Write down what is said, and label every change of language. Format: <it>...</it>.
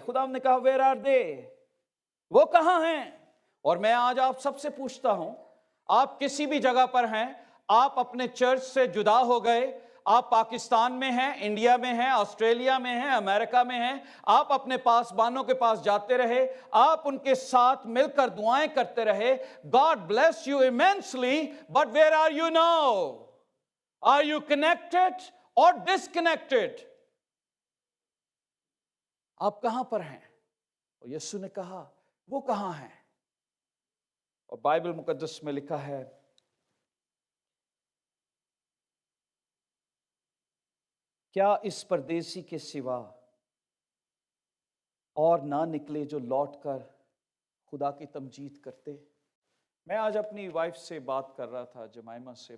<ur>خداوند نے کہا</ur> <en>Where are they?</en> <ur>وہ کہاں ہیں؟ اور میں آج آپ سب سے پوچھتا ہوں، آپ کسی بھی جگہ پر ہیں، آپ اپنے چرچ سے جدا ہو گئے، آپ پاکستان میں ہیں، انڈیا میں ہیں، آسٹریلیا میں ہیں، امریکہ میں ہیں، آپ اپنے پاسبانوں کے پاس جاتے رہے، آپ ان کے ساتھ مل کر دعائیں کرتے رہے.</ur> <en>God bless you immensely, but where are you now? Are you connected or disconnected?</en> <ur>آپ کہاں پر ہیں؟ اور یسوع نے کہا وہ کہاں ہیں؟ اور بائبل مقدس میں لکھا ہے کیا اس پردیسی کے سوا اور نہ نکلے جو لوٹ کر خدا کی تمجید کرتے؟ میں آج اپنی وائف سے بات کر رہا تھا، جمائمہ سے.</ur>